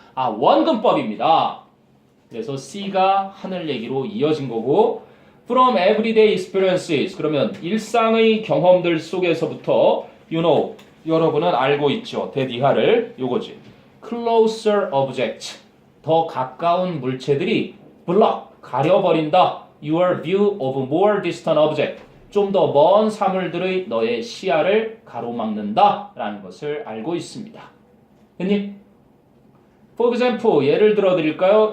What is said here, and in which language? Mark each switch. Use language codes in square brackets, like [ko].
[ko] 아 원근법입니다. 그래서 C가 하늘 얘기로 이어진 거고 [en] From everyday experiences [ko] 그러면 일상의 경험들 속에서부터 [en] you know [ko] 여러분은 알고 있죠. 대디하를 요거지. [en] Closer object [ko] 더 가까운 물체들이 [en] block [ko] 가려버린다. [en] Your view of more distant object. [ko] 좀 더 먼 사물들의 너의 시야를 가로막는다. 라는 것을 알고 있습니다. 됐니? [en] For example, [ko] 예를 들어 드릴까요?